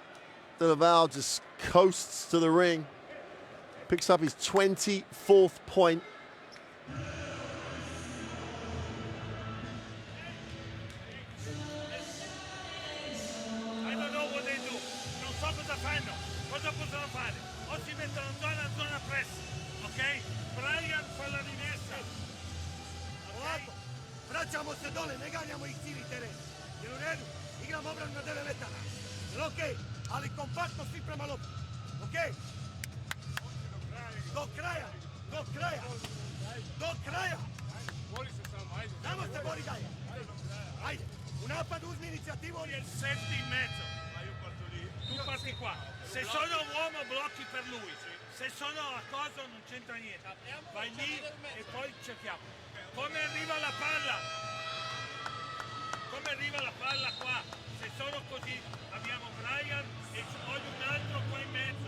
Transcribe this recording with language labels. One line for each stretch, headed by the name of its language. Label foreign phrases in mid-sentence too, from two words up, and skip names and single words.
English: De Val just coasts to the ring. Picks up his 24th point. I don't know what they do.
Italian: Non so cosa fanno. Cosa possono fare? O si mettono in zona press, ok? Brian fa la rimessa.
Croatian: Ovako, vraćamo se dole, ne ganjamo ih cijeli teren. Jel u redu? Igramo obranu na 9 metara. Jel okej? Ali kompaktno svi prema lopti. Okej? Do kraja! Do kraja! Do kraja! Bori se samo, ajde. Samo se bori dalje. Ajde, u napadu uzmi inicijativu.
Italian: Il 7 in mezzo. Tu parti qua. Se sono uomo blocchi per lui. Se sono a coso non c'entra niente. Vai lì e poi cerchiamo. Come arriva la palla? Come arriva la palla qua? Se sono così abbiamo Brian e voglio un altro qua in mezzo.